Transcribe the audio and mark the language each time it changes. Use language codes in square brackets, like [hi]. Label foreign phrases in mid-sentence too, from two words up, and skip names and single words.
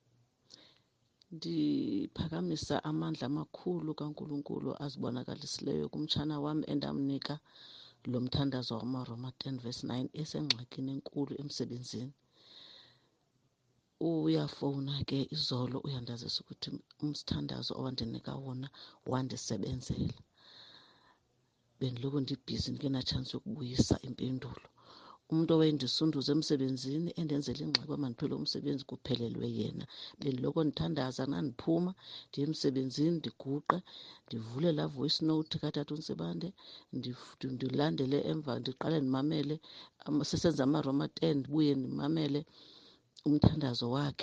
[xh] Ndiphakamisa amandla amakhulu kaNkulunkulu azibonakalisileyo kumtshana wami endamnika lo mthandazo wamaRoma 10:9 esengxakini enkulu emsebenzini. Uyafowuna ke izolo uyandazisa ukuthi umthandazo owandinika wona wandisebenzela. Bendiloko ndibhizi ndingenatshansi yokubuyisa impendulo. Umuntu owayendisunduza emsebenzini endenzela ingxaki uba mandiphele umsebenzi kuphelelwe yena. Bendiloko ndithandaza nandiphuma ndiye emsebenzini, ndiguqe, ndivule laa [en] voice note [xh] katata uNsibande, ndilandele emva, ndiqale ndimamele sisenza amaRoma 10, ndibuye ndimamele umthandazo wakhe.